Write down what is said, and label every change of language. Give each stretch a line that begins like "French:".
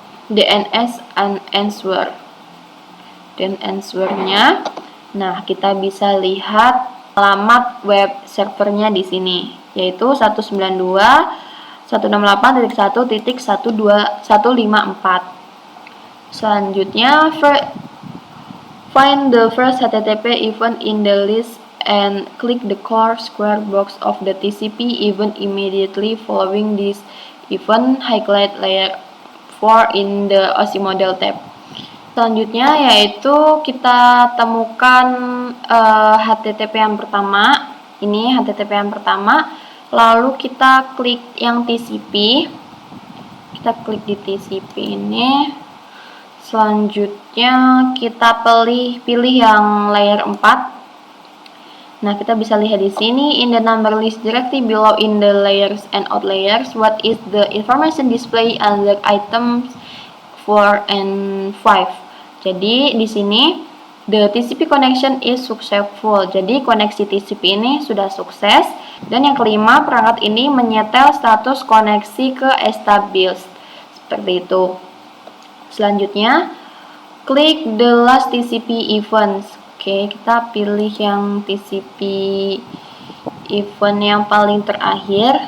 English: DNS answer.
Indonesian: Dan answernya, nah kita bisa lihat alamat web servernya di sini, yaitu 192.168.1.154. Selanjutnya,
English: find the first HTTP event in the list and click the core square box of the TCP event immediately following this event. Highlight layer 4 in the OSI model tab.
Indonesian: Selanjutnya yaitu kita temukan HTTP yang pertama. Ini HTTP yang pertama. Lalu kita klik yang TCP. Kita klik di TCP ini. Selanjutnya kita pilih yang layer 4. Nah, kita bisa lihat di sini
English: in the number list directly below in the layers and out layers, what is the information display under items 4 and 5.
Indonesian: Jadi di sini
English: the TCP connection is successful.
Indonesian: Jadi koneksi TCP ini sudah sukses. Dan yang kelima, perangkat ini menyetel status koneksi ke established. Seperti itu. Selanjutnya, klik
English: the last TCP events.
Indonesian: Oke, kita pilih yang TCP event yang paling terakhir.